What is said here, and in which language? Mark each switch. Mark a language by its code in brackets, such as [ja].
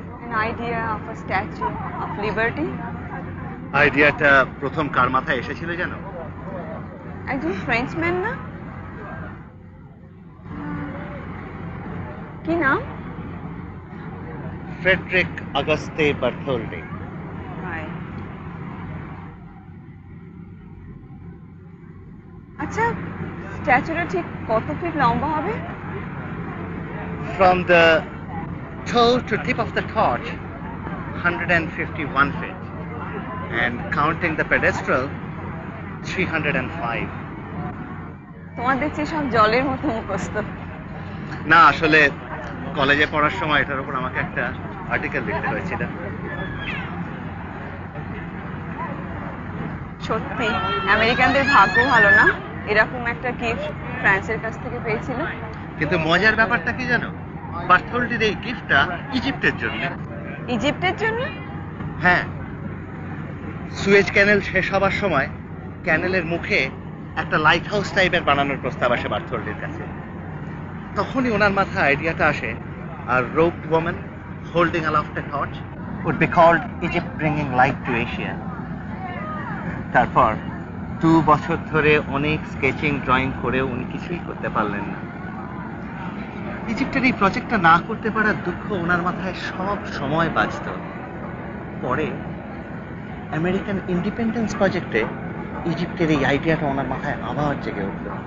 [en] an idea of a statue of liberty. [bn] আইডিয়াটা প্রথম কার মাথায় এসেছিল জানো? একজন ফ্রেঞ্চম্যান না? কি নাম? ফ্রেডরিক অগাস্তে বার্থোলডি। আচ্ছা, স্ট্যাচুটা ঠিক কত ফিট লম্বা হবে? [en] From the toe to tip of the torch, 151 feet, and counting the pedestal, 305. [bn] তোমার দেখছি সব জলের মতো মুখস্থ। না, আসলে কলেজে পড়ার সময় এটার উপর আমাকে একটা আর্টিকেল লিখতে হয়েছিল। সত্যি আমেরিকানদের ভাগ্য ভালো না, এরকম একটা গিফট ফ্রান্সের কাছ থেকে পেয়েছিল। কিন্তু মজার ব্যাপারটা কি জানো? বার্থোলডির এই গিফটটা ইজিপ্টের জন্য। ইজিপ্টের জন্য? হ্যাঁ, সুয়েজ ক্যানেল শেষ হবার সময় ক্যানেলের মুখে একটা লাইট হাউস টাইপের বানানোর প্রস্তাব আসে বার্থোলডির কাছে। তখনই ওনার মাথায় আইডিয়াটা আসে, আর [en] roped woman holding aloft a torch would be called Egypt bringing light to Asia. [bn] তারপর 2 বছর ধরে অনেক স্কেচিং ড্রয়িং করে উনি কিছুই করতে পারলেন না। ইজিপ্টের এই প্রজেক্টটা না করতে পারার দুঃখ ওনার মাথায় সব সময় বাজত। পরে আমেরিকান ইন্ডিপেন্ডেন্স প্রজেক্টে ইজিপ্টের এই আইডিয়াটা ওনার মাথায় আবার জেগে উঠল।